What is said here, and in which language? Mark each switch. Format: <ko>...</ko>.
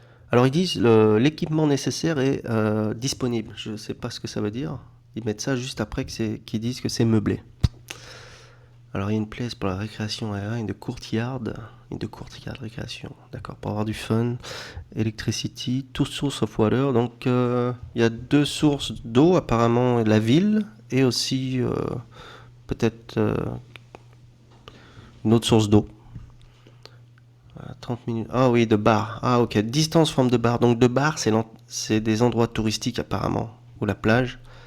<fr>Alors, ils disent l'équipement nécessaire est disponible. Je ne sais pas ce que ça veut dire. Ils mettent ça juste après qu'ils disent que c'est meublé. Alors, il y a une place pour la récréation aérienne, une de courtyard récréation. D'accord, pour avoir du fun.</fr> <en>Electricity, two source of water.</en> <fr>Donc, il y a deux sources d'eau, apparemment, la ville, et aussi peut-être une autre source d'eau. 30 minutes. Ah oui, de bar. Ah ok,</fr> <en>distance from the bar.</en> <fr>Donc, de bar, c'est des endroits touristiques, apparemment, ou la plage.</fr>